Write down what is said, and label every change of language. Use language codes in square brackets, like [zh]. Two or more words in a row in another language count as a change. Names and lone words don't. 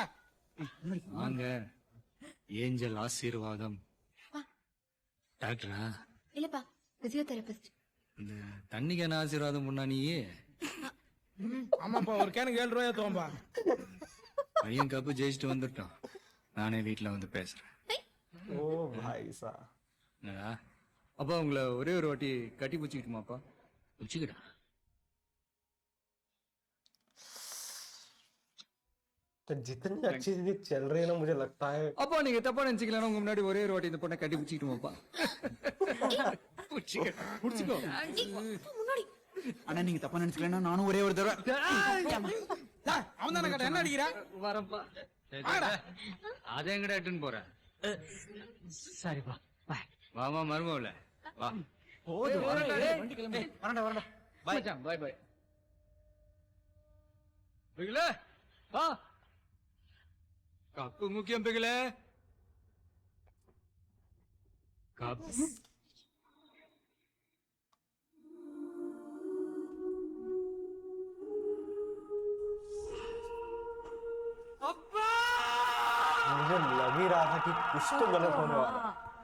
[ta] வாங்க. ஏஞ்சல் ஆசீர்வாதம். டாக்டரா? இல்லப்பா, பிசியோதெரபிஸ்ட். இந்த தண்ணிக்கு என்ன ஆசீர்வாதம் பண்ணா நீயே? ஆமாப்பா, ஒரு கேனுக்கு 7 ரூபாயா தோம்பா. பையன் கப்பு ஜெயிச்சுட்டு வந்துட்டோம். நானே வீட்டுல வந்து பேசுறேன். [hi] ओ भाई साहब. [ta] என்னடா அப்பா, உங்களை ஒரே ஒரு வாட்டி கட்டி பிடிச்சிக்கிட்டுமாப்பா? பிடிச்சிக்கிடா. [hi] तो जितनी अच्छी चीजें चल रही है ना, मुझे लगता है [ta] அப்பா நீங்க தப்பா நினைச்சுக்கலாம். உங்க முன்னாடி ஒரே ஒரு வாட்டி இந்த பொண்ணை கட்டி பிடிச்சிக்கிட்டுமாப்பா? பிடிச்சிக்கோ. முன்னாடி அண்ணா நீங்க தப்பா நினைச்சுக்கலன்னா நானும் ஒரே ஒரு தடவை. அவன் தானே கேட்ட, என்ன அடிக்கிறா? வரப்பா. அதை எங்கடா எட்டுன்னு போற? சரிப்பா, வாமா மருமவுல வா. [en] bye bye. [ta] பிகிலே வா. கப்பு முக்கியம் பிகிலே. கப்பு [hi] मुझे लग ही रहा था कि कुछ तो गलत होने वाला है.